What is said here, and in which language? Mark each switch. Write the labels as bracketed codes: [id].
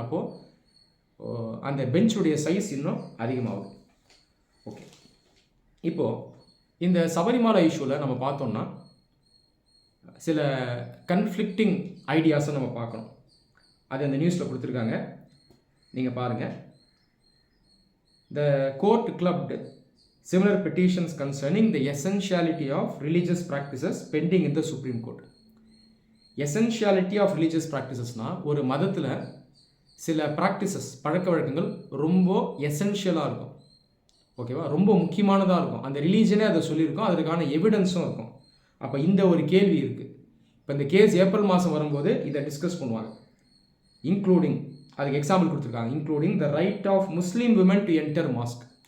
[ta] அப்போது அந்த பெஞ்சுடைய சைஸ் இன்னும் அதிகமாகுது. ஓகே, இப்போது இந்த சபரிமலா இஷ்யூவில் நம்ம பார்த்தோம்னா சில கன்ஃப்ளிக்டிங் ஐடியாஸை நம்ம பார்க்கணும். அது அந்த நியூஸில் கொடுத்துருக்காங்க, நீங்கள் பாருங்கள். [en] The court clubbed similar petitions concerning the essentiality of religious practices pending in the Supreme Court. Essentiality of religious practices [ta] னால் ஒரு மதத்தில் சில ப்ராக்டிசஸ், பழக்க வழக்கங்கள் ரொம்ப எசென்ஷியலாக இருக்கும், ஓகேவா, ரொம்ப முக்கியமானதாக இருக்கும். அந்த ரிலீஜனே அதை சொல்லியிருக்கோம், அதற்கான எவிடன்ஸும் இருக்கும். அப்போ இந்த ஒரு கேள்வி இருக்குது. இப்போ இந்த கேஸ் ஏப்ரல் மாதம் வரும்போது இதை டிஸ்கஸ் பண்ணுவாங்க. இன்க்ளூடிங், அதுக்கு எக்ஸாம்பிள் கொடுத்துருக்காங்க, [en] Including the right of Muslim women to enter mosque.